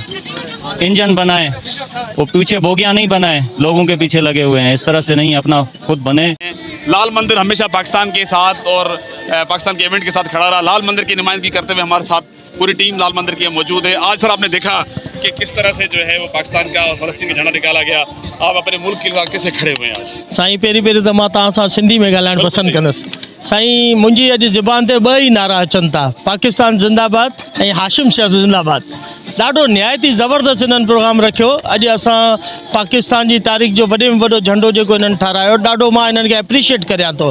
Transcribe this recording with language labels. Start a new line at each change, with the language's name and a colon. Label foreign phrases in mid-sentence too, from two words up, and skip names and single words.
Urdu: انجن بنائیں، وہ پیچھے بوگیاں نہیں بنائیں، لوگوں کے پیچھے لگے ہوئے ہیں، اس طرح سے نہیں، اپنا خود بنے. لال مندر ہمیشہ پاکستان کے ساتھ اور پاکستان کے ایونٹ کے ساتھ کھڑا رہا. لال مندر کی نمائندگی کرتے ہوئے ہمارے ساتھ پوری ٹیم لال مندر کی موجود ہے. آج سر آپ نے دیکھا کہ کس طرح سے جو ہے وہ پاکستان کا اور فلسطین کا جھنڈا نکالا گیا. آپ اپنے ملک کے خلاف کیسے کھڑے ہوئے ہیں آج؟
Sindhi: سائیں पहिरीं त मां तव्हां सां सिंधी में ॻाल्हाइणु पसंदि कंदुसि. साईं मुंहिंजी अॼु ज़ुबान ते ॿ ई नारा अचनि था, पाकिस्तान ज़िंदाबाद ऐं हाशिम शह ज़िंदाबाद. ॾाढो निहायती ज़बरदस्त इन्हनि प्रोग्राम रखियो. अॼु असां पाकिस्तान जी तारीख़ जो वॾे में वॾो झंडो जेको इन्हनि ठारायो, ॾाढो मां इन्हनि खे एप्रिशिएट करियां थो.